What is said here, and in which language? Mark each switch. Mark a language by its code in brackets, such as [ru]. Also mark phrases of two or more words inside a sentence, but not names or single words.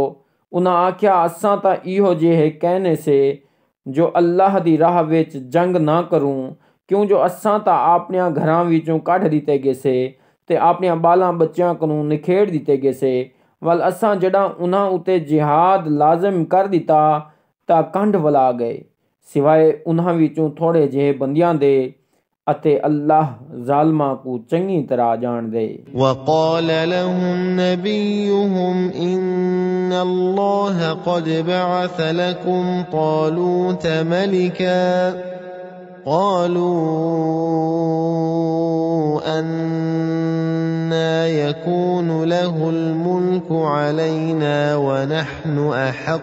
[skr] उन्हां आख्या असां तां इहो जे कहने से जो अल्लाह दी राह विच जंग ना करूं क्यों जो असां तां अपने घरां विचों कढ दिते गेसे ते अपने बालां बच्चियां को निखेड़ दिते गेसे वल असां जड़ा उन्हां उते जिहाद लाजिम कर दिता तां कंढ वला गए सिवाय उन्हां विचों थोड़े जे बंदियां दे अते अल्लाह ज़ालिमां को चंगी तरह जान दे। [ar] وقال لهم نبيهم إن الله قد بعث لكم طالوت ملكا قالوا أنى يكون له الملك علينا ونحن أحق